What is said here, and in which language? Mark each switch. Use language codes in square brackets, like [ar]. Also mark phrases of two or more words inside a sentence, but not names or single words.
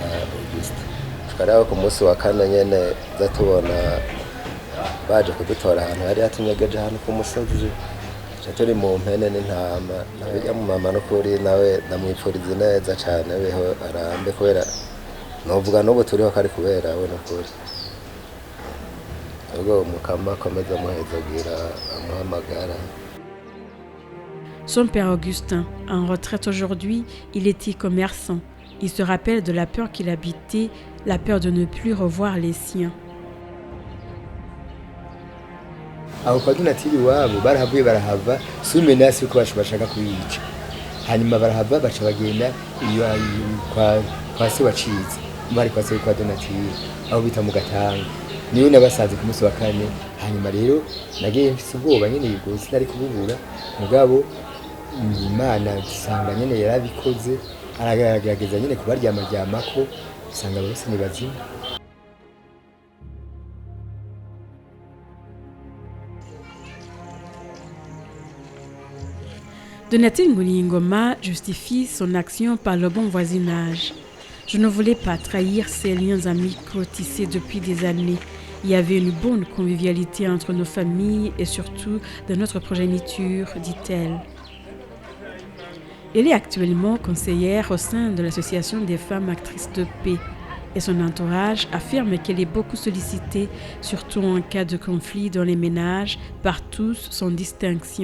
[rn] Auguste tukaraho ku munsi wa kane nyene zatubona baje kudutora ahantu hari hatunyegeje ahantu ku musozi turi mu mpene n'intama nawe mu mama no kuri nawe namwipfuriza neza cyane beho arambe kubera novuga n'ubu turiho kari kubera we no kuri ubwo mukama komeza muhezagira amuhamagara. [fr] Son père Augustin, en retraite aujourd'hui, il était commerçant. Il se rappelle de la peur qu'il habitait, la peur de ne plus revoir les siens. [rn] Aho kwa Donatille wabo barahavuye barahava sumenasi ko bashaka kuyica hanyuma barahava baca bagenda iyo kwa se wacize bari kwa se kwa Donatille aho bita mu Gatanga niwe nabasaze ku munsi wa kane hanyuma rero nagiye mfise ubwoba nyene yigose nari kububura mugabo Imana isanga nyene yarabikoze aragerageza nyene kubaryamako isanga bose ni bazima. [fr] Donatille Ngulingoma justifie son action par le bon voisinage. Je ne voulais pas trahir ces liens amicaux tissés depuis des années. Il y avait une bonne convivialité entre nos familles et surtout de notre progéniture, dit-elle. Elle est actuellement conseillère au sein de l'Association des femmes actrices de paix et son entourage affirme qu'elle est beaucoup sollicitée, surtout en cas de conflit dans les ménages, par tous sans distinction.